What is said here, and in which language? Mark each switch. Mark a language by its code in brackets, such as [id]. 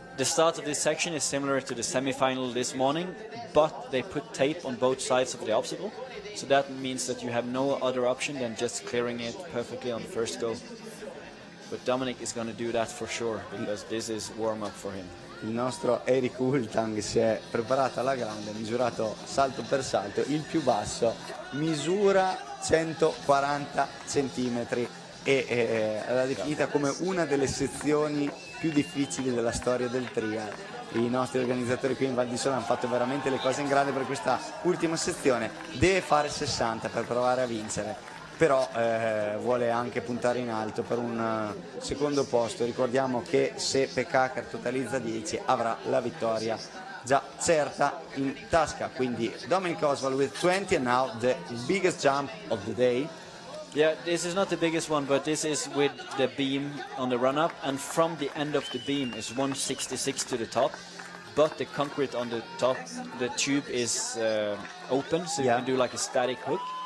[en] The start of this section is similar to the semi-final this morning, but they put tape on both sides of the obstacle. So that means that you have no other option than just clearing it perfectly on the first go. But Dominic is going to do that for sure, because this is warm-up for him. [it] Il nostro Eric Hultang si è preparato alla grande, ha misurato salto per salto, il più basso misura 140 centimetri e l'ha definita come una delle sezioni più difficili della storia del trial. I nostri organizzatori qui in Val di Sole hanno fatto veramente le cose in grande per questa ultima sezione. Deve fare 60 per provare a vincere, però vuole anche puntare in alto per un secondo posto. Ricordiamo che se Pekaker totalizza 10 avrà la vittoria già certa in tasca. [en] Quindi Dominic Oswald with 20, and now the biggest jump of the day. Yeah, this is not the biggest one, but this is with the beam on the run-up, and from the end of the beam is 166 to the top, but the concrete on the top, the tube is open, so you can do like a static hook.